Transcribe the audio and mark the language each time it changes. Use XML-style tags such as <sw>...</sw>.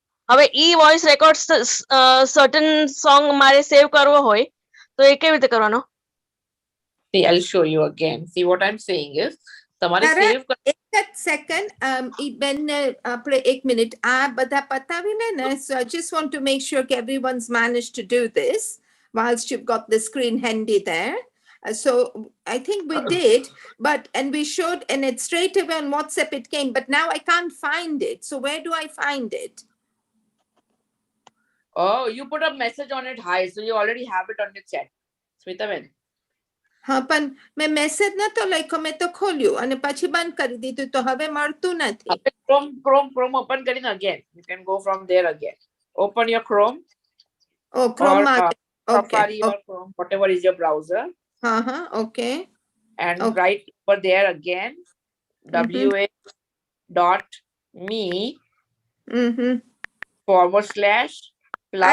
<gu>હવે ઈ voice record certain song મારે સેવ કરવો હોય તો એ કેવી રીતે કરવાનો?</gu> <en>See, I'll show you again. See, what I'm saying is, તમારે save</en> <gu>એક સેકન્ડ બેન આપણે એક મિનિટ આ બધા પતાવીને ને,</gu> <en>so I just want to make sure that everyone's managed to do this whilst you've got the screen handy there. So I think we did, and we showed, and it straight away on WhatsApp it came, but now I can't find it. So where do I find it? Oh, you put a message on it, hi, so you already have it on your chat. Smitaben.</en> <gu>પણ મેં message નતો લખ્યો, મેં તો ખોલ્યું અને પછી બંધ કરી દીધું, તો હવે મળતું નથી.</gu> <en>Chrome open કરીને again. You can go from there again. Open your Chrome. Oh, Chrome. Safari or Chrome, whatever is your browser. Okay. And write over there again, wa.me /</en>